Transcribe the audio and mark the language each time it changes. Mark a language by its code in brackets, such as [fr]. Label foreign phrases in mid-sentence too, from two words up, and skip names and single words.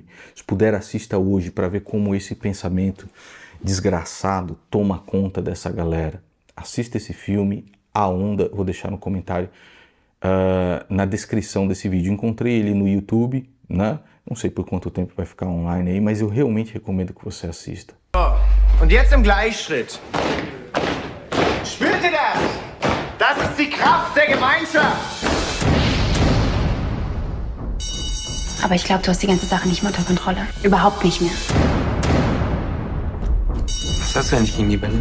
[pt] Se puder, assista hoje para ver como esse pensamento desgraçado toma conta dessa galera. Assista esse filme, A Onda. Vou deixar no comentário, na descrição desse vídeo. Encontrei ele no YouTube, né? Não sei por quanto tempo vai ficar online aí, mas eu realmente recomendo que você assista. [de] Und jetzt im Gleichschritt. Spürt ihr das? Das ist die Kraft der Gemeinschaft. Aber ich glaube, du hast die ganze Sache nicht mehr unter Kontrolle. Überhaupt nicht mehr. Was hast du eigentlich gegen die Bälle?